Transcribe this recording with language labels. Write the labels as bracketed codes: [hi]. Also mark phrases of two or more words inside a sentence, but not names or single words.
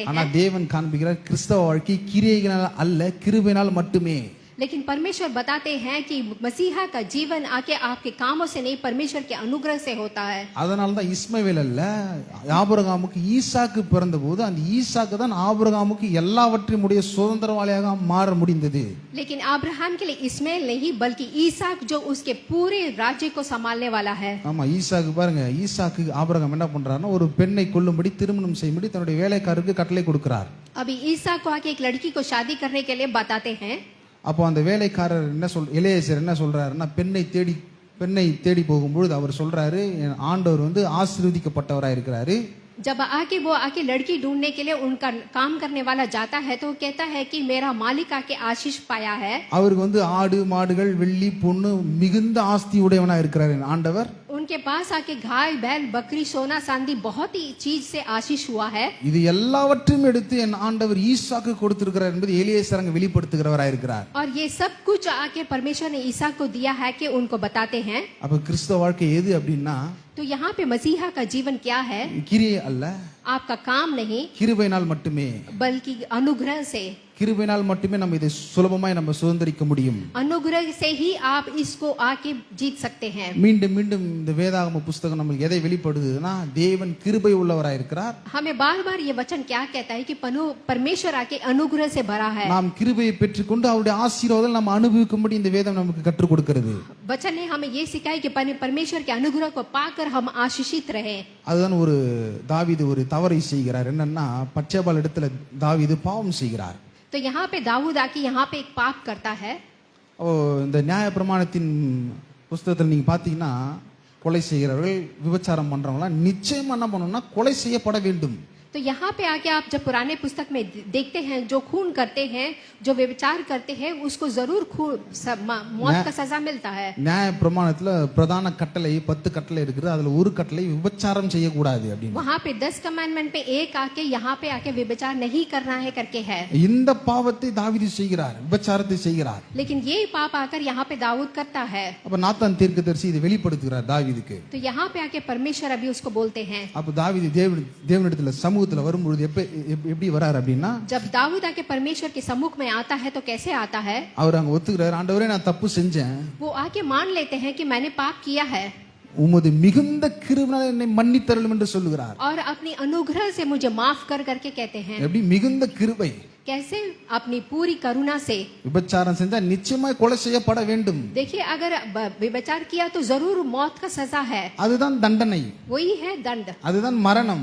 [ta] ஆனா [hi] हैं. [ta] தேவன் காண்பிக்கிறார் கிறிஸ்தவ வாழ்க்கை கிரியையினால அல்ல கிருபையினால் மட்டுமே. [hi] लेकिन परमेश्वर बताते हैं कि मसीहा का जीवन आके आपके कामों से नहीं, परमेश्वर के अनुग्रह से होता है. [ta] அதனால தான் இஸ்மவேல் அல்ல ஆபிரகாமுக்கு ஈசாக்கு பிறந்தபோது அந்த ஈசாக்கு தான் ஆபிரகாமுக்கு எல்லாவற்றையும் உடைய சுதந்திரவாளியாக மாற முடிந்தது. [hi] लेकिन अब्राहम के लिए इस्माइल नहीं बल्कि ईसाक जो उसके पूरे राज्य को संभालने वाला है. [ta] ஆமா, ஈசாக்கு பாருங்க, ஈசாக்கு ஆபிரகாம் என்ன பண்றாருன்னா ஒரு பெண்ணை கொல்லும்படி திருமணம் செய்யும்படி தன்னுடைய வேலைக்காரருக்கு கட்டளை கொடுக்கிறார். [hi] अभी ईसाक को आके एक लड़की को शादी करने के लिए बताते हैं. [ta] அப்போ அந்த வேலைக்காரர் எலியேசர் என்ன சொல்றாருன்னா பெண்ணை தேடி போகும்பொழுது அவர் சொல்றாரு, என் ஆண்டவர் ஆசீர்வதிக்கப்பட்டவராக இருக்கிறாரு. [hi] जब आके वो आके लड़की ढूंढने के लिए उनका काम करने वाला जाता है तो वो कहता है कि मेरा मालिक आके आशीष पाया है. [ta] அவருக்கு ஆடு மாடுகள் வெள்ளி பொண்ணு மிகுந்த ஆஸ்தி உடையவனா இருக்கிறார் ஆண்டவர். [hi] उनके पास आके गाय बैल बकरी सोना चांदी बहुत ही चीज से आशीष हुआ है. [ta] இது எல்லாவற்றையும் எடுத்து என் ஆண்டவர் ஈசாக்கு கொடுத்திருக்கிறார் என்பது எலியேசர் அங்க வெளிப்படுத்துகிறவராக இருக்கிறார். [hi] और ये सब कुछ आके परमेश्वर ने ईसा को दिया है कि उनको बताते हैं. [ta] அப்ப கிறிஸ்தவ வாழ்க்கை எது அப்படின்னா [hi] तो यहाँ पे मसीहा का जीवन क्या है? [ta] கிரியை அல்ல, [hi] आपका काम नहीं [ta] கிருபையினால் மட்டுமே. [hi] बल्कि अनुग्रह से. [ta] கிருபையினால் மட்டுமே நம்ம இதை சுலபமாய் நம்ம சுதந்திரிக்க முடியும். [hi] अनुग्रह से ही आप इसको आके जीत सकते हैं. [ta] மீண்டும் மீண்டும் இந்த வேதாகம புஸ்தகம் நமக்கு எதை வெளிப்படுதுன்னா தேவன் கிருபை உள்ளவராய் இருக்கிறார். [hi] हमें बार बार ये वचन क्या कहता है कि परमेश्वर आके अनुग्रह से भरा है. [ta] நாம் கிருபையை பெற்றுக்கொண்டு அவருடைய ஆசீர்வாதம் நம்ம அனுபவிக்கும்படி இந்த வேதம் நமக்கு கற்றுக் கொடுக்கிறது. [hi] वचन ने हमें ये सिखाया कि परमेश्वर के अनुग्रह को पाकर हम आशीषित रहे. [ta] அதுதான் ஒரு தாவீது ஒரு தவறை செய்கிறார். என்னன்னா பச்சேபால் இடத்துல தாவீது பாவம் செய்கிறார். [hi] तो यहाँ पे दाऊद आके यहाँ पे एक पाप करता है. [ta] இந்த நியாயப்பிரமாணத்தின் புஸ்தகத்தில் நீங்க பாத்தீங்கன்னா கொலை செய்கிறவர்கள் விபச்சாரம் பண்றவங்களாம் நிச்சயமா என்ன பண்ணணும்னா கொலை செய்யப்பட வேண்டும். [hi] तो यहाँ पे आके आप जब पुराने पुस्तक में देखते हैं जो खून करते हैं जो व्यभिचार करते हैं उसको जरूर मौत का सजा मिलता है. [ta] நியாய பிரமாணத்துல பிரதான கட்டளை 10 கட்டளை இருக்குது. அதுல ஒரு கட்டளை விபச்சாரம் செய்யக்கூடாது அப்படின்னு. [hi] वहाँ पे 10 कमांडमेंट पे एक आके यहाँ पे आके व्यभिचार नहीं करना है करके है. [ta] இந்த பாவத்தை தாவீது செய்கிறார், விபச்சாரத்தை செய்கிறார். [hi] लेकिन ये पाप आकर यहाँ पे दाऊद करता है. [ta] அப்ப நாத்தான் தீர்க்கதரிசி இதை வெளிப்படுத்துகிறார் தாவீதுக்கு. [hi] तो यहाँ पे आके परमेश्वर अभी उसको बोलते हैं. [ta] அப்ப தாவீது தேவனிடத்துல சமூகத்துல வரும்பொழுது எப்படி வரார் அப்படின்னா [hi] जब दाऊद आके परमेश्वर के सम्मुख में आता है तो कैसे आता है? [ta] அவர் அங்க ஒத்துக்கிறார், ஆண்டவரே நான் தப்பு செஞ்சேன். [hi] वो आके मान लेते हैं कि मैंने पाप किया है. [ta] உமது மிகுந்த கிருபையினால் என்னை மன்னித்தருளும் என்று சொல்லுகிறார். [hi] और अपनी अनुग्रह से मुझे माफ करके कहते हैं. [ta] எப்படி மிகுந்த கிருபை? [hi] कैसे? अपनी पूरी करुणा से. [ta] விபச்சாரம் செஞ்சா நிச்சயமா கொலை செய்யப்பட வேண்டும். [hi] देखिए अगर व्यभिचार किया तो जरूर मौत का सजा है. [ta] அதுதான் தண்டனை, [hi] वही है दंड. [ta] அதுதான் மரணம்.